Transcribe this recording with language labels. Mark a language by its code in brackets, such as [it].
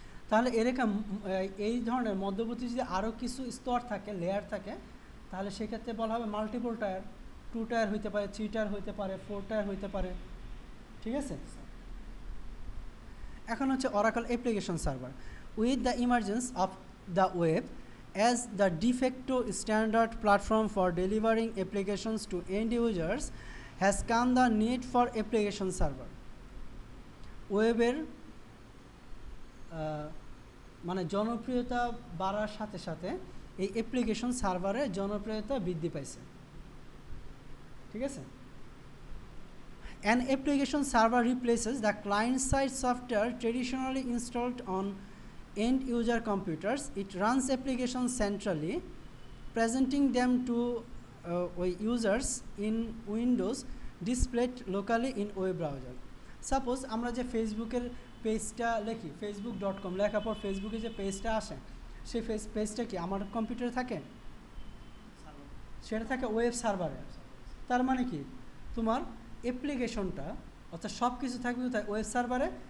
[bn] তাহলে এরকম এই ধরনের মধ্যবর্তী যদি আরও কিছু স্তর থাকে, লেয়ার থাকে, তাহলে সেক্ষেত্রে বলা হবে মাল্টিপল টায়ার। 2 টায়ার হইতে পারে, 3 টায়ার হইতে পারে, 4 টায়ার হইতে পারে, ঠিক আছে? এখন হচ্ছে oracle application server. [en] With the emergence of the web as the de facto standard platform for delivering applications to end users has come the need for application server. [bn] ওয়েবের মানে জনপ্রিয়তা বাড়ার সাথে সাথে এই অ্যাপ্লিকেশন সার্ভারের জনপ্রিয়তা বৃদ্ধি পাইছে, ঠিক আছে? [en] An application server replaces the client-side software traditionally installed on end-user computers. It runs applications centrally, presenting them to users in Windows, displayed locally in web browser. [bn] Suppose আমরা যে ফেসবুকের পেজটা লিখি, facebook.com লেখার পর ফেসবুকে যে পেজটা আসে, সেই পেজটা কি আমার কম্পিউটারে থাকে? সেটা থাকে ওয়েব সার্ভারে। তার মানে কি, তোমার অ্যাপ্লিকেশনটা অর্থাৎ সব কিছু থাকবে কোথায়? ওয়েব সার্ভারে।